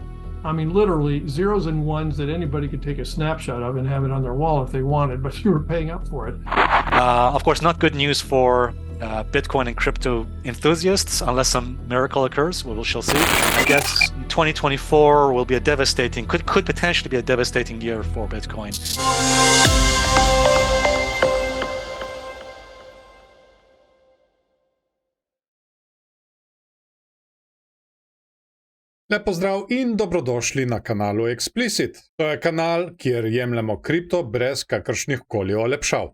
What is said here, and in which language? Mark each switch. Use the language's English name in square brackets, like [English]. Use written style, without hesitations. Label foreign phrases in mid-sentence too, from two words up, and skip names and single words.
[English] I mean, literally zeros and ones that anybody could take a snapshot of and have it on their wall if they wanted, but you were paying up for it. Of course, not good news for Bitcoin and crypto enthusiasts unless some miracle occurs. We shall see. I guess 2024 will be could potentially be a devastating year for Bitcoin. [Slovenian] Lep pozdrav in dobrodošli na kanalu Explicit. To je kanal, kjer jemljemo kripto brez kakršnih koli olepšav.